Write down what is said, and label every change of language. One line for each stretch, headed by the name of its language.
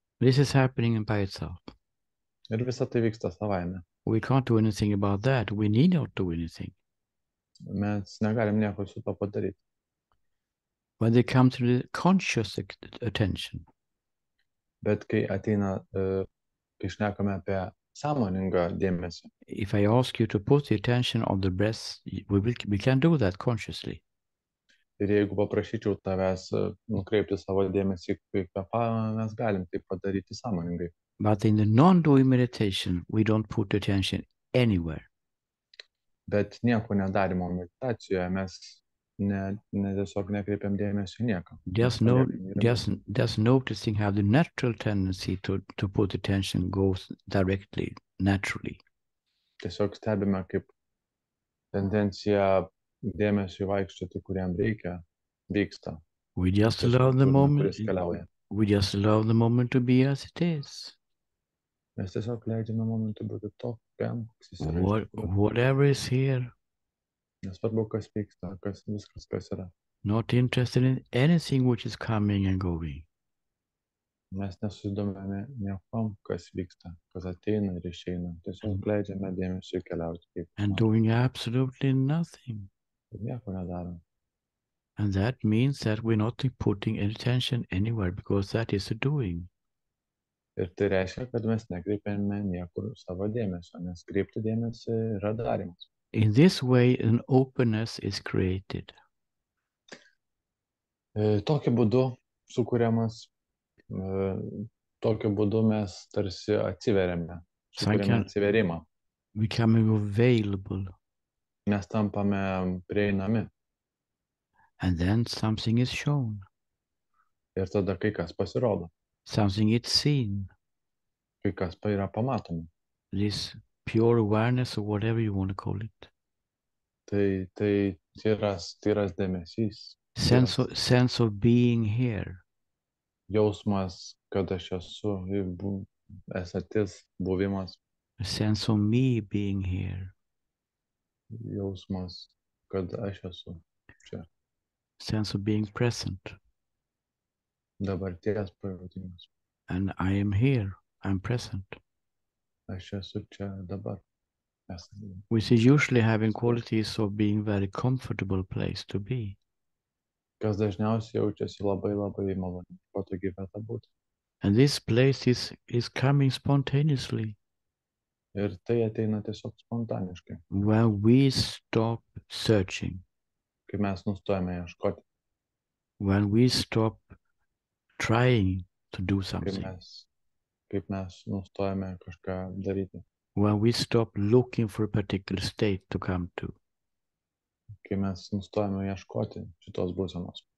English: This is happening by itself.
Lithuanian: Ir visa tai vyksta savaime.
English: We can't do anything about that. We need not do anything.
Lithuanian: Mes negalim nieko su to padaryti.
English: When they come to the conscious attention,
Lithuanian: Bet kai ateina, kai šnekame apie sąmoningą dėmesį,
English: if I ask you to put the attention on the breath, we can do that consciously.
Lithuanian: ir jeigu paprašyčiau tavęs nukreipti savo dėmesį į kvėpavimą, mes galim tai padaryti sąmoningai.
English: But in the non-doing meditation, we don't put attention anywhere.
Lithuanian: Bet nieko nedarimo meditacijoje mes tiesiog nekreipiam dėmesio nieką.
English: Just noticing how the natural tendency to put attention goes directly, naturally.
Lithuanian: Tiesiog stebime, kaip tendencija dėmesio vaikščioti, kuriam reikia, vyksta.
English: We just allow the moment.
Lithuanian: Keliauja.
English: We just allow the moment to be as it is.
Lithuanian: Mes tiesiog leidžiame momentui būti tokiam, koks jis yra.
English: Whatever is here.
Lithuanian: Nesvarbu, kas vyksta, viskas, kas yra.
English: Not interested in anything which is coming and going.
Lithuanian: Mes nesusidomime niekom, kas vyksta, kas ateina ir išeina. Tiesiog leidžiame dėmesio keliauti.
English: And doing absolutely nothing.
Lithuanian: Ir nieko nedarom.
English: And that means that we're not putting attention anywhere, because that is the doing.
Lithuanian: Ir tai reiškia, kad mes nekreipiame niekur savo dėmesio, nes kreipti dėmesį yra darimas.
English: In this way, an openness is created.
Lithuanian: Tokiu būdu sukūriamas, tokiu būdu mes tarsi atsiveriame, sukūriame atsiverimą.
English: Becoming available.
Lithuanian: Mes tampame prieinami.
English: And then something is shown.
Lithuanian: Ir tada kai kas pasirodo.
English: Something is seen.
Lithuanian: Kai kas yra pamatoma.
English: This pure awareness, or whatever you want to call it.
Lithuanian: Tai tyras dėmesys.
English: Sense of being here.
Lithuanian: Jausmas, kad aš esu, esatis, buvimas.
English: A sense of me being here.
Lithuanian: Jausmas, kad aš esu čia.
English: Sense of being present.
Lithuanian: Dabarties pajautimas.
English: And I am here. I'm present.
Lithuanian: Aš esu čia dabar.
English: Which is usually having qualities of being very comfortable place to be.
Lithuanian: Kas dažniausiai jaučiasi labai maloniai, patogi vieta būti.
English: And this place is coming spontaneously.
Lithuanian: Ir tai ateina tiesiog spontaniškai.
English: When we stop searching.
Lithuanian: Kai mes nustojame ieškoti.
English: When we stop trying to do something.
Lithuanian: Kaip mes nustojame kažką daryti.
English: When we stop looking for a particular state to come to.
Lithuanian: Kai mes nustojame ieškoti šitos būsenos.